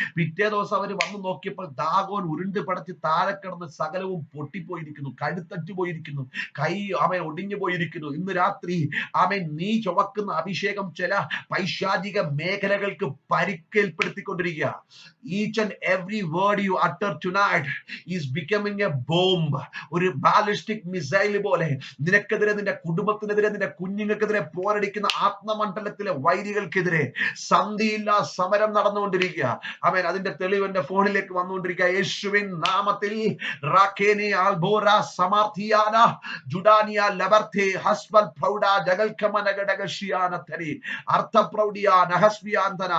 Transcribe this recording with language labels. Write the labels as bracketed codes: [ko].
[ml] പിറ്റേ ദിവസം അവർ വന്ന് നോക്കിയപ്പോൾ ദാഗോൻ ഉരുണ്ട് പടച്ച് താഴെ കിടന്ന് സകലവും പൊട്ടിപ്പോയിരിക്കുന്നു, കഴുത്തറ്റു പോയിരിക്കുന്നു, കൈ അവൻ ഒടിഞ്ഞു പോയിരിക്കുന്നു. ഇന്ന് രാത്രി അവൻ നീ ചുമക്കുന്ന അഭിഷേകം ചില പൈശാചിക മേഖലകൾക്ക് പരിക്കേൽപ്പെടുത്തിക്കൊണ്ടിരിക്കുക. [en] Each and every word you utter tonight is becoming a bomb. [ml] ഒരു ബാലിസ്റ്റിക് മിസൈൽ പോലെ നിനക്കെതിരെ, നിന്റെ കുടുംബത്തിനെതിരെ, നിന്റെ കുഞ്ഞുങ്ങൾക്കെതിരെ പോരടിക്കുന്ന ആത്മമണ്ഡലത്തിലെ വൈരികൾക്കെതിരെ സന്ധിയില്ലാ സമരം നടന്നുകൊണ്ടിരിക്കുക. അവൻ അതിന്റെ തെളിവ് എന്റെ ഫോണിലേക്ക് വന്നുകൊണ്ടിരിക്കുക. യേശുവിൻ നാമത്തിൽ റാഖേനി ആൽബോറ സമാർത്തിയാന ജുഡാനിയ ലബർത്തെ ഹസ്ബൽ പ്രൗഡ ജഗൽക്കമനഗഡഗഷിയാന തരി അർത്ഥപ്രൗഡിയ നഹസ്ബിയാന്തന.